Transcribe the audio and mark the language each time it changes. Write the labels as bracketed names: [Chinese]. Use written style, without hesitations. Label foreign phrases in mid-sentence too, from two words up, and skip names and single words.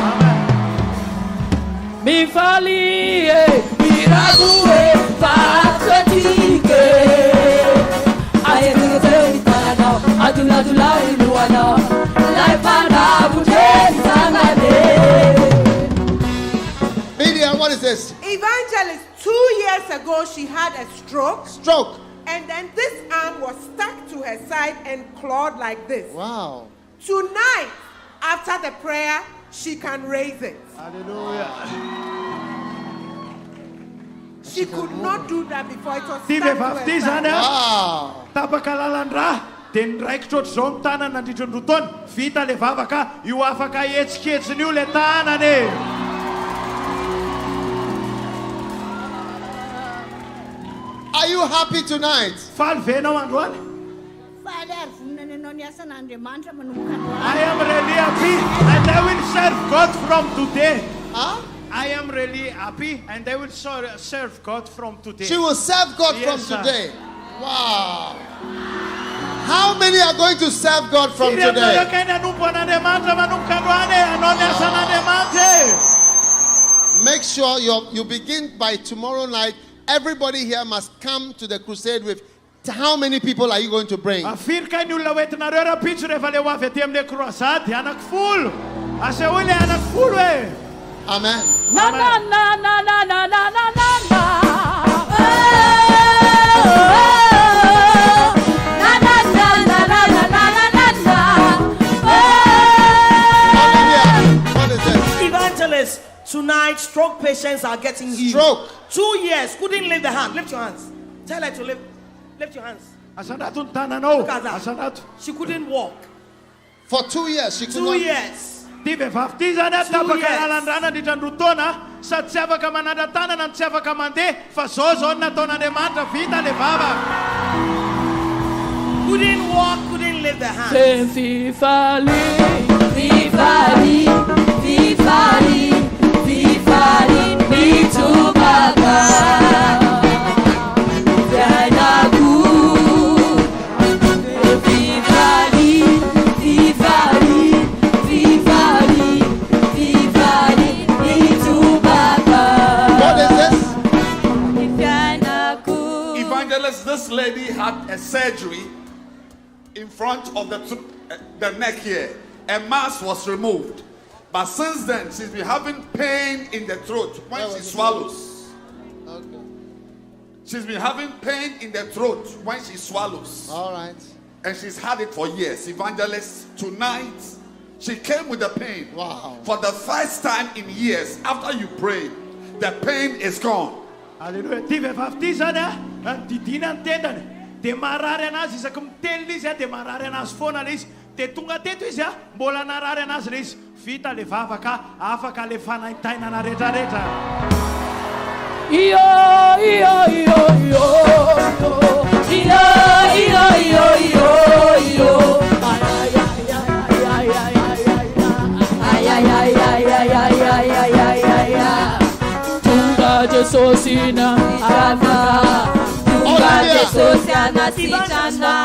[English] Mi fali mi rague fatike ayete itana adula dula iluana lai pana bute sanade. Media, what is this? Evangelist, 2 years ago she had a stroke. Stroke. And then this arm was stuck to her side and clawed like this. Wow. Tonight, after the prayer, she can raise it. Hallelujah. She could not do that before. It was [Malagasy] Ty [English] stuck to [Malagasy] vehivavy [English] her [Malagasy] ty zany [English] side. [Malagasy] a tapaka lalan-draha dia niraikitra ohatr'izao ny tanana nandritra ny rotaona vita le vavaka io afaka etsiketsiny io le tanany [English] Are you happy tonight? [Malagasy] faly venao androany Faly ary voninana ianao ny asan'Andriamanitra manomboka androany. [English] I am really happy and I will serve God from today. Huh? I am really happy and I will serve God from today. She will serve God Yes, from sir. today. Wow. How many are going to serve God from today? Make sure you begin by tomorrow night. Everybody here must come to the crusade with how many people are you going to bring? Amen. Na na na na na na na na na. Na na na na na na na na na. What is it? Evangelist, tonight stroke patients are getting healed. Stroke. 2 years, couldn't lift the hand. Lift your hands. Tell her to lift your hands. Look at that. She couldn't walk. For 2 years, she could 2 not. years. [Malagasy] Ty vehivavy ty zany a tapaka lalan-drana nandritra ny rotaona sady tsy afaka manandratanana no tsy afaka mandeha fa zao ny nataon'Andriamanitra vita le vava. [English] Couldn't walk, couldn't lift the hand. Vivali, vivali, vivali, vivali, mitubaka. Vianagu, vivali, vivali. What is this? Evangelist, this lady had a surgery in front of the neck here. A mass was removed. But since then, she's been having pain in the throat when she swallows. Okay. She's been having pain in the throat when she swallows. All right. And she's had it for years. Evangelist, tonight, she came with the pain. Wow. For the first time in years, after you prayed, the pain is gone. Hallelujah. [Malagasy] Ty vehivavy ty zany a didina ny tendany dia marary anazy isaky mitelina izy a dia marary anazy foana le izy dia tonga teto izy a mbola narary anazy le izy vita le vavaka afaka le fanaitainana rehetrarehetra. Iyo iyo iyo iyo iyo iyo iyo iyo iyo Tunga Jesosina Arana Tunga Jesosiana Sitana.